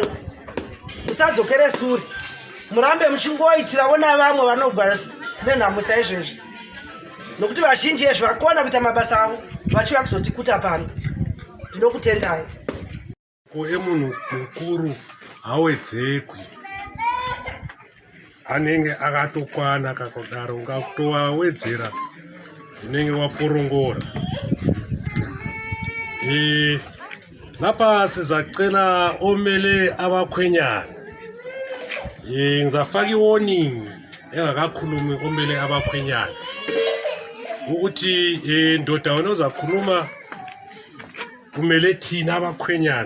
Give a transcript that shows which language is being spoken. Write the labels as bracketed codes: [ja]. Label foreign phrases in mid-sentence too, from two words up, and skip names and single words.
[sn] Musadzokere sure, murambe muchingoitirawo navamwe vanogara nenhamo saizvezvi, nokuti vazhinji ezvi vakona kuita mabasa avo vachiuya kuzotikuta pano. Ndinokutendai. Emunhu mukuru hawedzekwi, anenge akatokwana kakudaro ungatowawedzera unenge waporongora. [nd] Lapha sizacela omele abakhwenyana. Ngizafaka iwarning engakakhulumi omele abakhwenyana ukuthi ndoda wena ozakhuluma kumele thina abakhwenyana.